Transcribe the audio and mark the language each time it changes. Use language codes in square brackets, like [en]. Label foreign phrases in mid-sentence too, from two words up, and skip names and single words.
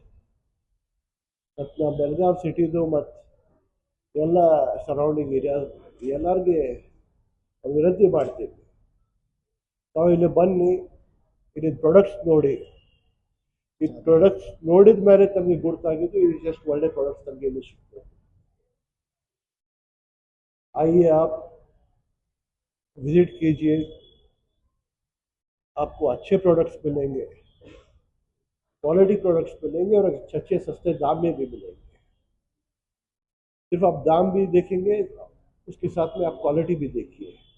[kn] ಮತ್ತು ನಾವು ಬೆಳಗಾವಿ ಸಿಟಿದು ಮತ್ತು ಎಲ್ಲ [en] surrounding area [kn] ಎಲ್ಲರಿಗೆ ವಿನಂತಿ ಮಾಡ್ತೀವಿ, ತಾವು ಇಲ್ಲಿ ಬನ್ನಿ, ಇಲ್ಲಿ ಪ್ರಾಡಕ್ಟ್ಸ್ ನೋಡಿ. ಈ ಪ್ರಾಡಕ್ಟ್ಸ್ ನೋಡಿದ ಮೇಲೆ ತಮಗೆ ಗುರ್ತಾಗಿದ್ದು ಇದು ಜಸ್ಟ್ ಒಳ್ಳೆ ಪ್ರಾಡಕ್ಟ್ಸ್ ತಮಗೆ ಇಲ್ಲಿ ಸಿಗ್ತದೆ. [hi] आइए आप विजिट कीजिए, आपको अच्छे प्रोडक्ट्स मिलेंगे, [en] quality products [hi] मिलेंगे और अच्छे सस्ते दाम में भी मिलेंगे. सिर्फ आप दाम भी देखेंगे, उसके साथ में आप क्वालिटी भी देखिए.